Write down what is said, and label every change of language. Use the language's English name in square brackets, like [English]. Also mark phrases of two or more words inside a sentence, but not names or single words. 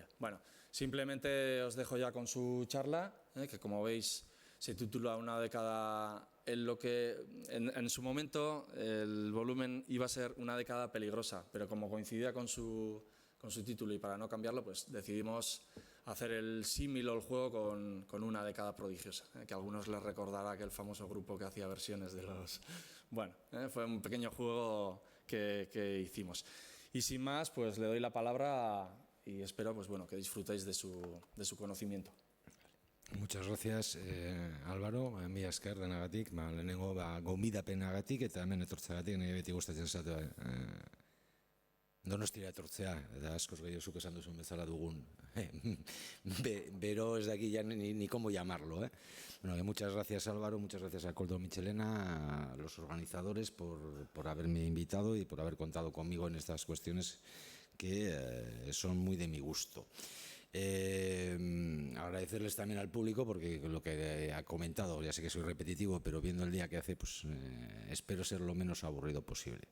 [Spanish] Bueno, simplemente os dejo ya con su charla, que como veis se titula Una década en lo que en su momento el volumen iba a ser Una década peligrosa, pero como coincidía con su título y para no cambiarlo, pues decidimos hacer el símil o el juego con Una década prodigiosa, que a algunos les recordará aquel famoso grupo que hacía versiones de los... Bueno, fue un pequeño juego que hicimos. Y sin más, pues le doy la palabra y espero pues, bueno, que disfrutéis de su conocimiento. Muchas gracias, Álvaro. [Basque] Mi esker denagatik, lehenengo gonbidapenagatik eta hemen etortzeagatik, nire beti gustatzen zait Donostira etortzea, eta askoz gehiago zuk esan duzun bezala dugun bero ez daki [Spanish] ya ni cómo llamarlo. Bueno, muchas gracias, Álvaro, muchas gracias a Koldo Michelena, a los organizadores por haberme invitado y por haber contado conmigo en estas cuestiones que son muy de mi gusto. Agradecerles también al público porque lo que ha comentado, ya sé que soy repetitivo, pero viendo el día que hace, pues espero ser lo menos aburrido posible.